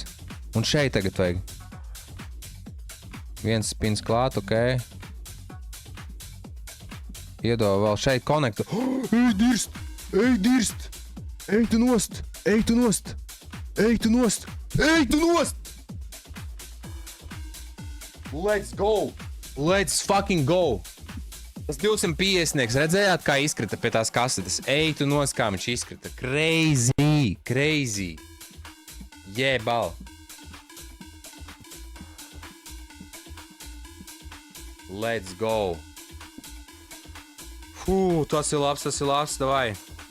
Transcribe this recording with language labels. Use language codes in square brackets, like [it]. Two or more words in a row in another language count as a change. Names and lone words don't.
[lv] Un šeit tagad vajag. 1 spins klāt, ok. Iedod vēl šeit konektu. Ej, dirst! Ej, dirst! Ej, tu nost! Ej, tu nost! Ej, tu nost! Ej, tu nost! [en] Let's go! Let's fucking go! [lv] Tas 250-nieks, redzējāt, kā izkrita pie tās kasetes? Ej, tu nost, kā viņš izkrita. [en] Crazy! Jebal! Let's go! [lv] Fū, tas ir labs, davai!